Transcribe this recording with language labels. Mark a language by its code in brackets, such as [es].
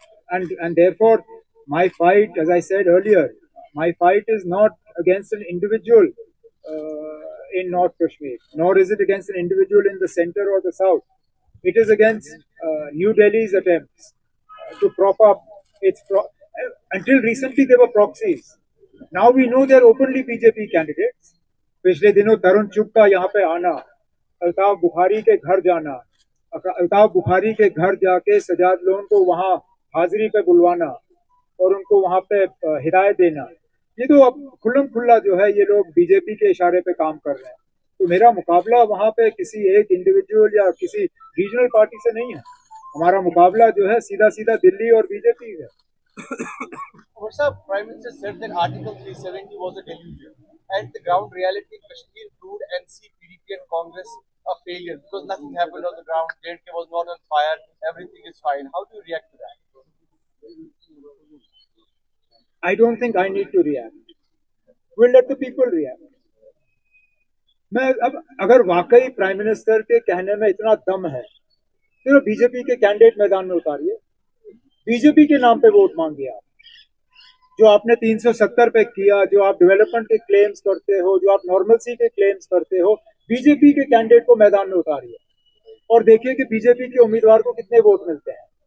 [en] And therefore, my fight, as I said earlier, my fight is not against an individual in North Kashmir, nor is it against an individual in the center or the south. It is against New Delhi's attempts to prop up its... until recently, they were proxies. Now we know they're openly BJP candidates. [hi] पिछले दिनों तरुण चुग का यहाँ पे आना, अल्ताफ बुखारी के घर जाना, अल्ताफ बुखारी के घर जाके सजाद लोन को वहाँ हाजिरी पे बुलवाना और उनको वहाँ पे हिदायत देना, ये तो अब खुल्लम खुल्ला जो है ये लोग बीजेपी के इशारे पे काम कर रहे हैं। तो मेरा मुकाबला वहाँ पे किसी एक इंडिविजुअल या किसी रीजनल पार्टी से नहीं है। हमारा मुकाबला जो है सीधा सीधा दिल्ली और बीजेपी है। [en] Prime Minister said that Article 370 was a delusion, and the ground reality in Kashmir proved NC, PDP and Congress a failure because nothing happened on the ground. JNK was not on fire. Everything is fine. How do you react to that? I don't think I need to react. We'll let the people react. [hi] मैं अब अगर वाकई prime minister के कहने में इतना दम है तो बीजेपी के कैंडिडेट मैदान में उतारिए, बीजेपी के नाम पे वोट मांगिए। आप जो आपने 370 पे किया, जो आप डेवलपमेंट के क्लेम्स करते हो, जो आप नॉर्मलसी के क्लेम्स करते हो, बीजेपी के कैंडिडेट को मैदान में उतारिए और देखिए कि बीजेपी के उम्मीदवार को कितने वोट मिलते हैं।